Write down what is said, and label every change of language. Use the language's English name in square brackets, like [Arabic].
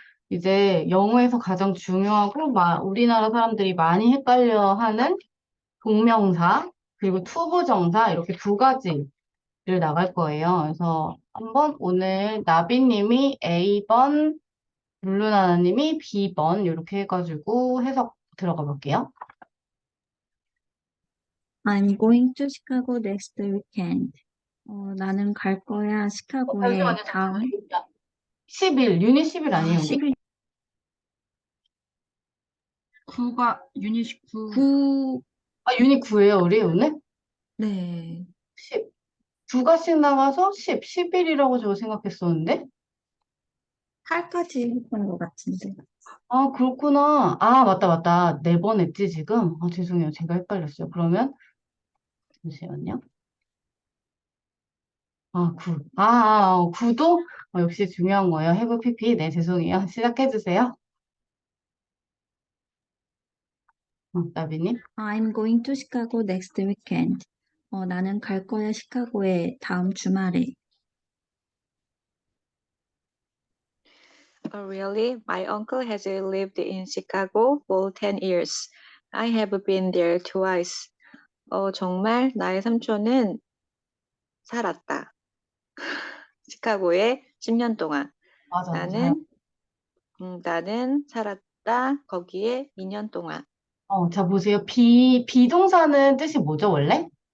[Korean] 이제 영어에서 가장 중요하고 우리나라 사람들이 많이 헷갈려 하는 동명사 그리고 투부정사 이렇게 두 가지를 나갈 거예요. 그래서 한번 오늘 나비님이 A번, 룰루나나님이 B번 이렇게 해가지고 해석 들어가 볼게요. [English] I'm going to Chicago next weekend. [Korean] 나는 갈 거야, 시카고에 잠시만요, 다음, 잠시만요. 10일, 유닛 10일 아니에요, 우리? 10일, 유닛 9. 9, 유닛 9예요, 우리 오늘? 네. 10. 두 가지씩 나가서 11이라고 저 생각했었는데? 8까지 했던 것 같은데. 그렇구나. 맞다, 맞다. 네 번 했지, 지금? 죄송해요. 제가 헷갈렸어요. 그러면, 잠시만요. 9. 9도? 역시 중요한 거예요. have pp. 네, 죄송해요. 시작해주세요. 나비님. [English] I'm going to Chicago next weekend. [Korean] 나는 갈 거야, 시카고에 다음 주말에. [English] Oh, really? My uncle has lived in Chicago for 10 years. I have been there twice. [Korean] 정말 나의 삼촌은 살았다. 시카고에 10년 동안. 맞아, 잘. 나는 살았다. 거기에 2년 동안. 자, 보세요. 비동사는 뜻이 뭐죠, 원래?